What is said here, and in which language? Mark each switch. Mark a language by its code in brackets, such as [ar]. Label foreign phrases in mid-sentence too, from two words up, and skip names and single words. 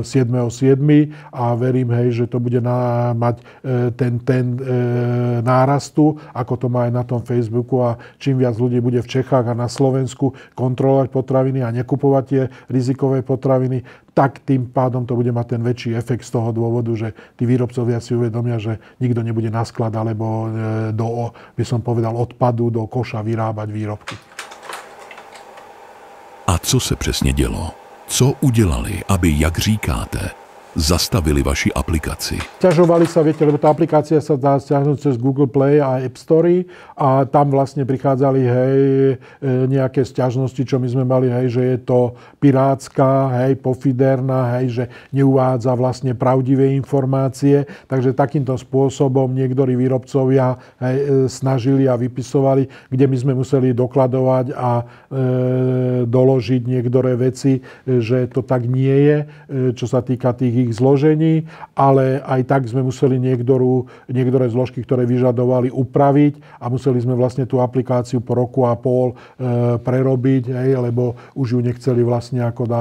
[sk] a verím, že to bude mať ten nárastu, ako to má aj na tom Facebooku a čím viac ľudí bude v Čechách a na Slovensku Slovensku kontrolovať potraviny a nekupovať tie rizikové potraviny, tak tým pádom to bude mať ten väčší efekt z toho dôvodu, že tí výrobcovia si uvedomia, že nikto nebude na sklad alebo by som povedal, odpadu do koša vyrábať výrobky. [cs] A co se přesně dělo? Co udělali, aby, jak říkáte, zastavili vaši aplikaci? [sk] Sťažovali sa, viete, lebo tá aplikácia sa dá stiahnuť cez Google Play a App Store a tam vlastne prichádzali, hej, nejaké sťažnosti, čo my sme mali, hej, že je to pirátska, hej, pofiderná, hej, že neuvádza vlastne pravdivé informácie. Takže takýmto spôsobom niektorí výrobcovia, hej, snažili a vypisovali, kde my sme museli dokladovať a doložiť niektoré veci, že to tak nie je, čo sa týka tých ich zložení, ale aj tak sme museli niektoré zložky, ktoré vyžadovali, upraviť a museli sme vlastne tú aplikáciu po roku a pol prerobiť, hej, lebo už ju nechceli vlastne ako dávať.